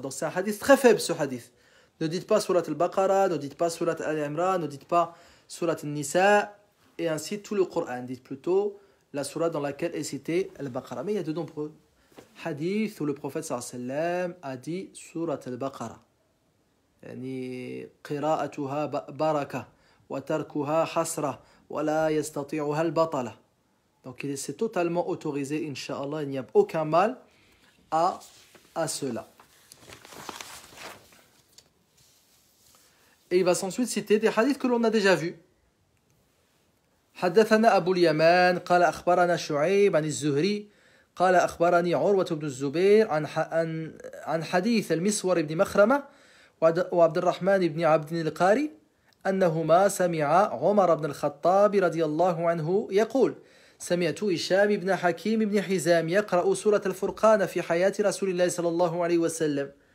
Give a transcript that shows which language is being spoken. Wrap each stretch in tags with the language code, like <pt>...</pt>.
<fr>Donc c'est un hadith très faible, ce hadith. Ne dites pas surat al-Baqarah, ne dites pas surat Ali Imran, ne dites pas surat al-Nisa, et ainsi tout le Coran. Dites plutôt la surat dans laquelle est cité al-Baqarah. Mais il y a de nombreux hadith où le prophète sallallahu alayhi wa sallam a dit surat al-Baqarah.</fr> <ar>يعني قراءتها بركة وتركها حسرة ولا يستطيعها البطلة.</ar> <fr>Donc c'est totalement autorisé, Inch'Allah, il n'y a aucun mal à cela. Et il va s'ensuite citer des hadiths que l'on a déjà vus.</fr> <ar>حدثنا أبو اليمان قال أخبرنا شعيب عن الزهري قال أخبرني عروة بن الزبير عن حديث المسور بن مخرمة وعبد الرحمن بن عبد القاري أنهما سمع عمر بن الخطاب رضي الله عنه يقول سمعت هشام بن حكيم بن حزام يقرأ سورة الفرقان في حياة رسول الله صلى الله عليه وسلم</ar>